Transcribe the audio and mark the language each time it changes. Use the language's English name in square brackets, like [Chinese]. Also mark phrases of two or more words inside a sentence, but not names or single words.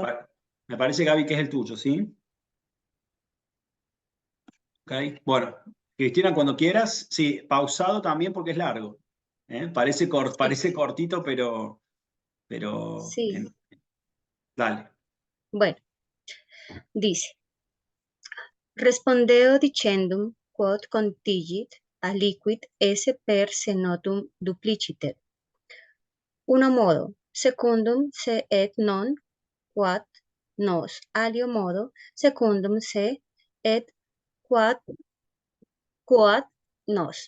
[Spanish] me parece, Gaby, que es el tuyo, ¿sí? Ok, bueno, Cristina, cuando quieras, sí, pausado también porque es largo. Parece cortito, pero Sí. Dale. Bueno, dice, [Latin] respondeo dicendum quod contingit aliquid esse per se notum dupliciter. Uno modo, secundum se et non quod nos alio modo, secundum se et quod nos.